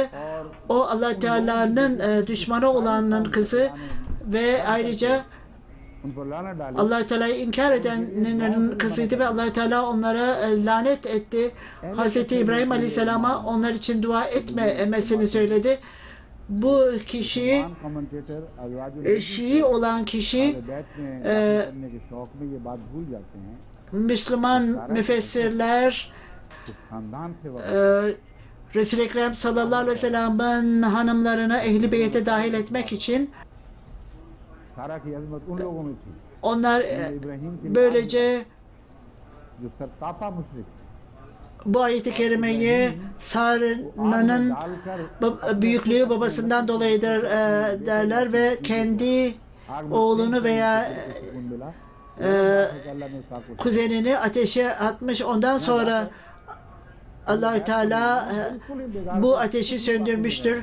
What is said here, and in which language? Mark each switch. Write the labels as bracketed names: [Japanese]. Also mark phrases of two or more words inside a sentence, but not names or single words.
[Turkish] O Allah Teala'nın düşmanı olanın kızı ve ayrıca Allah Teala'yı inkar edenlerin kızıydı ve Allah Teala onlara lanet etti. Hazreti İbrahim Aleyhisselam'a onlar için dua etmemesini söyledi. Bu kişi Şii olan kişi Müslüman müfessirler [Urdu] اس خاندان سے وقت [Turkish] Resul-i Ekrem [Arabic] صلى الله عليه وسلم [Turkish] hanımlarını Ehl-i Beyt'e dahil etmek için [Urdu] سارہ کی عظمت ان لوگوں میں تھی [Turkish] onlar [Urdu] ابراہیم کی [Turkish] böylece [Urdu] جو سرتاپا مشرک [Turkish] bu ayet-i kerimeyi Sara'nın büyüklüğü babasından dolayıdır derler ve kendi oğlunu veya kuzenini ateşe atmış. Ondan sonra Allah-u Teala bu ateşi söndürmüştür.